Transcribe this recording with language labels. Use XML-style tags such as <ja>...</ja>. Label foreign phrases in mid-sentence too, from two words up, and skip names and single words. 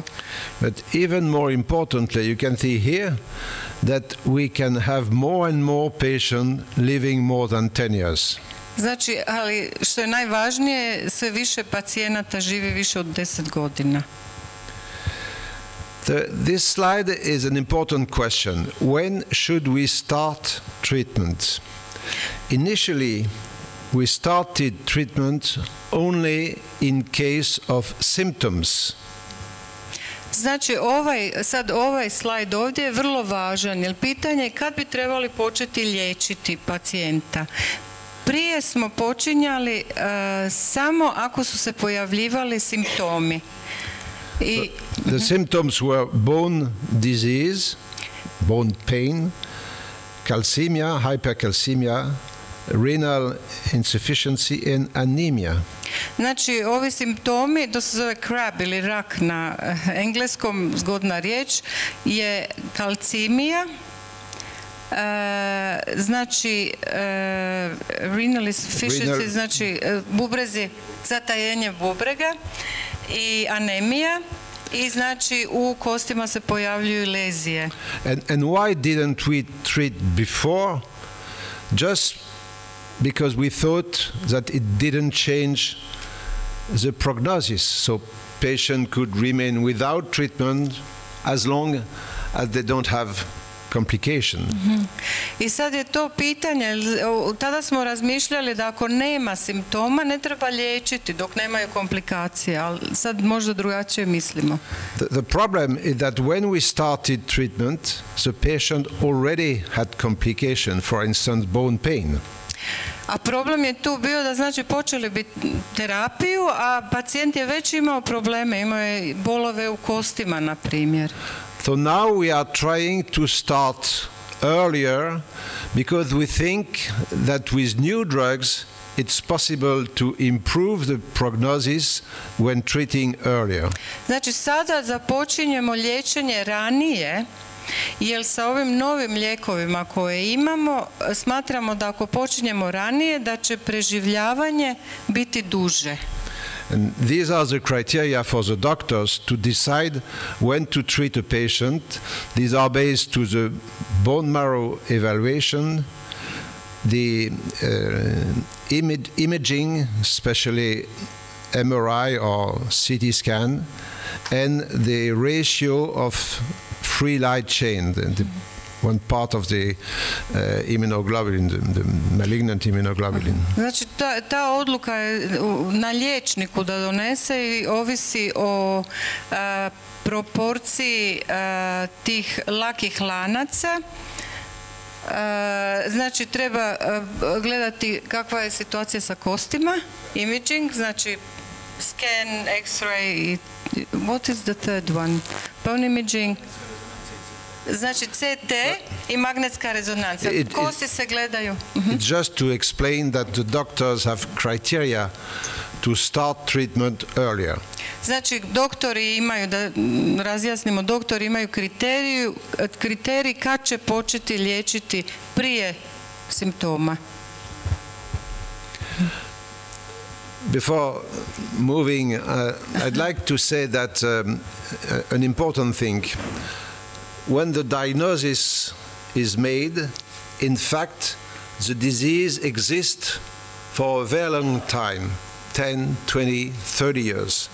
<en>But even more importantly, you can see here that we can have more and more patients living more than 10 years.</en> <hr>Znači, ali što je najvažnije, sve više pacijenata živi više od 10 godina.</hr> <en>This slide is an important question. When should we start treatment? Initially, we started treatment only in case of symptoms.</en> <hr>Znači, ovaj slajd ovdje je vrlo važan, jer pitanje je kad bi trebali početi liječiti pacijenta. Prije smo počinjali samo ako su se pojavljivali simptomi.</hr> <en>The symptoms were bone disease, bone pain, calcemia, hypercalcemia, renal insufficiency and anemia.</en> <hr>Znači, ovi simptomi, to se zove crab ili rak na engleskom, zgodna riječ, je kalcemija, znači</hr> <en>renal insufficiency,</en> <hr>znači bubrezi, zatajenje bubrega, i anemija, i znači u kostima se pojavljuju lezije.</hr> <en>And why didn't we treat before? Just because we thought that it didn't change the prognosis, so patient could remain without treatment as long as they don't have complication.</en> <hr>I sad je to pitanje, tada smo razmišljali da ako nema simptoma ne treba liječiti dok nemaju komplikacije, ali sad možda drugačije mislimo.</hr> <en>The problem is that when we started treatment, the patient already had complication, for instance bone pain.</en> <hr>A problem je tu bio da znači počeli bi terapiju, a pacijent je već imao probleme, imao je bolove u kostima, na primjer.</hr> <en>So now we are trying to start earlier because we think that with new drugs it's possible to improve the prognosis when treating earlier.</en> <hr>Znači sada započinjemo liječenje ranije, jer sa ovim novim lijekovima koje imamo smatramo da ako počinjemo ranije da će preživljavanje biti duže.</hr> <en>And these are the criteria for the doctors to decide when to treat a patient. These are based to the bone marrow evaluation, the imaging, especially MRI or CT scan, and the ratio of free light chain, the one part of the immunoglobulin, the malignant immunoglobulin.</en> <hr>Znači ta odluka je na liječniku da donese i ovisi o proporciji tih lakih lanaca. Znači treba gledati kakva je situacija sa kostima, imaging, znači scan, x-ray,</hr> <en>what is the third one? Bone imaging.</en> <hr>Znači CT i magnetska rezonanca. Kosti se gledaju.</hr> <en>It's just to explain that the doctors have criteria to start treatment earlier.</en> <hr>Znači, doktori imaju, da razjasnimo, doktori imaju kriterij kad će početi liječiti prije simptoma.</hr> <en>Before moving, I'd like to say that an important thing, when the diagnosis is made, in fact, the disease exists for a very long time, 10, 20, 30 years.</en>